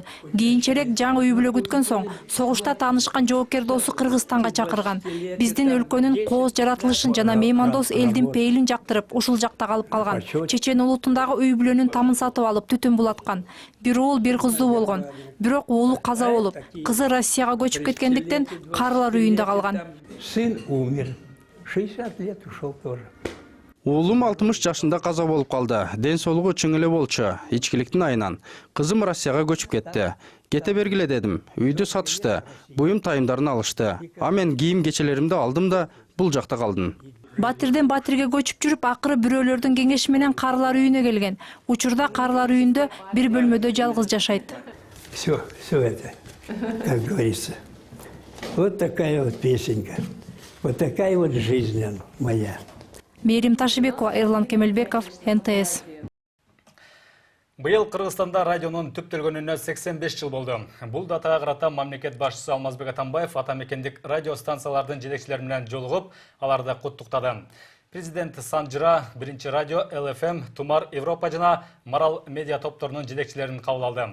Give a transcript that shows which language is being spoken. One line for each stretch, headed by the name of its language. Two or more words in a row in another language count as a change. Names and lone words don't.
Kyrgyz: Кийинчерээк жаңы үй бүлө күткөн соң согушта таанышкан жоокер досу Кыргызстанга чакырган. Биздин өлкөнүн кооз жаратылышын жана меймандос элдин пейилин жактырып, ушул жакта калып калган. Чечен улутундагы үй бүлөнүн тамын сатып алып түтүн булаткан. Бир уул, бир кыздуу болгон. Бирок уулу каза болуп, кызы Россияга көчүп кеткендиктен карылар үйүндө калган.
Russian: Сын умер. 60 лет ушел тоже.
Kyrgyz: Уулум 60 жашында каза болуп калды. Ден соолугу чың эле болчу, ичкиликтин айынан. Кызым Россияга көчүп кетти. Кете бергиле дедим. Үйдү сатышты. Буюм тайымдарын алышты. А мен кийим кечелеримди алдым да бул жакта калдым. Батирден Батирге көчүп жүрүп, акыры бирөөлөрдүн кеңеши менен карылар үйүнө келген. Учурда карылар үйүндө бир бөлмөдө жалгыз жашайт.
Russian: Все это, как говорится. Вот такая вот песенка. Вот такая вот жизнь моя.
Kyrgyz: Мээрим Ташибекова, Эрлан Кемелбеков, НТС. Быйыл Кыргызстанда радионун түптөлгөнүнө 85 жыл болду. Бул датага карата мамлекет башчысы Алмазбек Атамбаев атамекендик радио станциялардын жетекчилери менен жолугуп, аларды куттуктады. Президент Санжыра, биринчи радио, ЛФМ, Тумар Европа жана Марал медиа топторунун жетекчилерин кабыл алды.